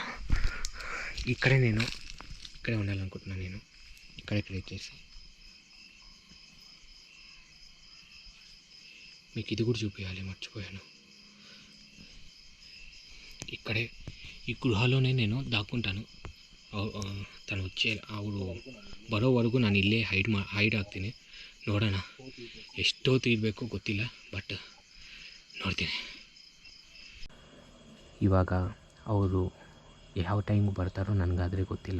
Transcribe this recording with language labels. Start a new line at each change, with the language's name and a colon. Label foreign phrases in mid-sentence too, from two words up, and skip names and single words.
Telugu: ఇక్కడే ఉండాలనుకుంటున్నాను. నేను ఇక్కడే క్రియేట్ చేసి మీకు ఇది కూడా చూపించాలి, మర్చిపోయాను. ఇక్కడే ఈ గృహలోనే నేను దాక్కుంటాను.
Kannada: ತನು ಅವರು ಬರೋವರೆಗೂ ನಾನು ಇಲ್ಲೇ ಹೈಡ್ ಆಗ್ತೀನಿ. ನೋಡೋಣ ಎಷ್ಟೊತ್ತು ಇರಬೇಕು ಗೊತ್ತಿಲ್ಲ, ಬಟ್ ನೋಡ್ತೀನಿ. ಇವಾಗ ಅವರು ಯಾವ ಟೈಮಿಗೆ ಬರ್ತಾರೋ ನನಗಾದರೆ ಗೊತ್ತಿಲ್ಲ.